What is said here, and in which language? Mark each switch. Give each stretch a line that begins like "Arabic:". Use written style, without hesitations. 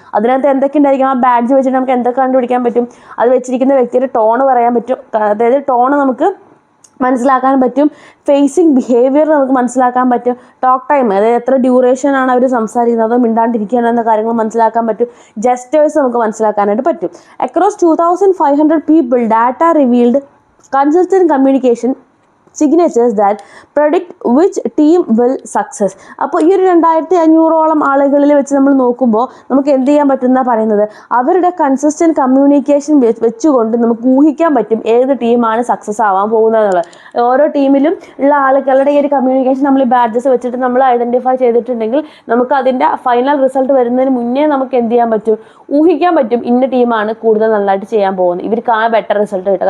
Malayalam: അതിനകത്ത് എന്തൊക്കെ ഉണ്ടായിരിക്കും, ആ ബാഡ്ജ് വെച്ചിട്ട് നമുക്ക് എന്തൊക്കെ കണ്ടുപിടിക്കാൻ പറ്റും, അത് വെച്ചിരിക്കുന്ന വ്യക്തിയുടെ ടോണ് പറയാൻ പറ്റും, അതായത് ടോണ് നമുക്ക് മനസ്സിലാക്കാൻ പറ്റും, ഫേസിങ് ബിഹേവിയർ നമുക്ക് മനസ്സിലാക്കാൻ പറ്റും, ടോക്ക് ടൈം അതായത് എത്ര ഡ്യൂറേഷൻ ആണ് അവർ സംസാരിക്കുന്നത് അതോ മിണ്ടാണ്ടിരിക്കുകയാണ് എന്ന കാര്യങ്ങൾ മനസ്സിലാക്കാൻ പറ്റും, ജസ്റ്റേഴ്സ് നമുക്ക് മനസ്സിലാക്കാനായിട്ട് പറ്റും.
English: Across 2500 people, data revealed consistent communication signatures that predict which team will success.
Malayalam: അപ്പോൾ ഈ ഒരു 2500ഓളം ആളുകളിൽ വെച്ച് നമ്മൾ നോക്കുമ്പോൾ നമുക്ക് എന്ത് ചെയ്യാൻ പറ്റുന്ന പറയുന്നത് അവരുടെ കൺസിസ്റ്റൻറ്റ് കമ്മ്യൂണിക്കേഷൻ വെച്ചുകൊണ്ട് നമുക്ക് ഊഹിക്കാൻ പറ്റും ഏത് ടീമാണ് സക്സസ് ആവാൻ പോകുന്നതെന്നുള്ളത്. ഓരോ ടീമിലും ഉള്ള ആളുകളുടെ ഈ ഒരു കമ്മ്യൂണിക്കേഷൻ നമ്മൾ ബാഡ്ജസ് വെച്ചിട്ട് നമ്മൾ ഐഡൻറ്റിഫൈ ചെയ്തിട്ടുണ്ടെങ്കിൽ നമുക്ക് അതിൻ്റെ ഫൈനൽ റിസൾട്ട് വരുന്നതിന് മുന്നേ നമുക്ക് എന്ത് ചെയ്യാൻ പറ്റും, ഊഹിക്കാൻ പറ്റും ഇന്ന ടീമാണ് കൂടുതൽ നന്നായിട്ട് ചെയ്യാൻ പോകുന്നത്, ഇവർക്കാണ് ബെറ്റർ റിസൾട്ട് കിട്ടുക.